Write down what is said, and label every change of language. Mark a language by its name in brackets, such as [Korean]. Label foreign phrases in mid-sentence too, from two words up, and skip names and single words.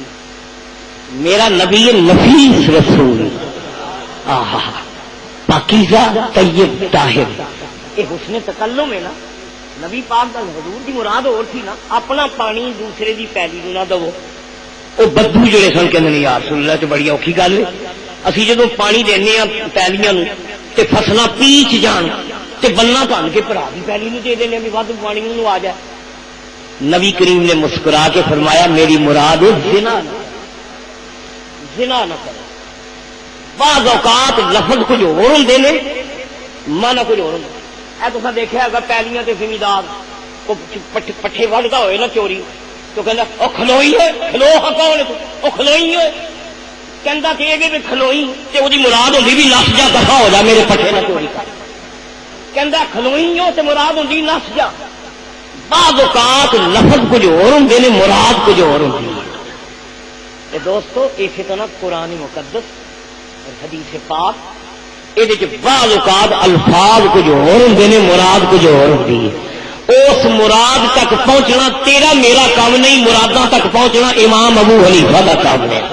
[Urdu] میرا نبی نفیس رسول, پاکیزہ طیب طاہر. یہ حسن تکلم ہے نا, [Punjabi] نبی پاک دا حضور دی مراد اور تھی نا, اپنا پانی دوسرے دی پیلی نو نہ دو. وہ بدو جڑے سن کہ نہیں یار سن لے تو بڑی اوکھی گل ہے. اسی جدو پانی دینے پیلیاں تے فصلاں پیچ جان تے بننا بن کے بھرا دی پیلی نو دے دینے بھی ود پانی نو آ جائے. [Urdu] نبی کریم نے مسکرا کے فرمایا میری مراد زنا نہ کرو. [Punjabi] بعض اوقات لفظ کچھ اور ہوندے نے, مانا کچھ اور ہوندا. اے تساں دیکھیا ہوگا پیلیاں تے زمیندار پٹھے وڈدا ہوئے نا چوری تو کہندا او کھلوئی ہے, کھلو ہاں کون او کھلوئی ہے. کہندا کہ یہ بھی کھلوئی تے اودی مراد ہوندی بھی نس جا, دفع ہو جا میرے پٹھے نہ چوری کر. کہندا کھلوئی ہو تے مراد ہوندی نس جا. بعض اوقات لفظ کچھ اور ہوندے نے, مراد کچھ اور ہوندی ہے. تے دوستو اسی طرح قرآن مقدس اور حدیث پاک یہ بعض اوقات الفاظ کچھ اور ہوندے نے, مراد کچھ اور ہوندی ہے. [Urdu] اس مراد تک پہنچنا تیرا میرا کام نہیں, مراداں تک پہنچنا امام ابو حنیفہ کا کام ہے.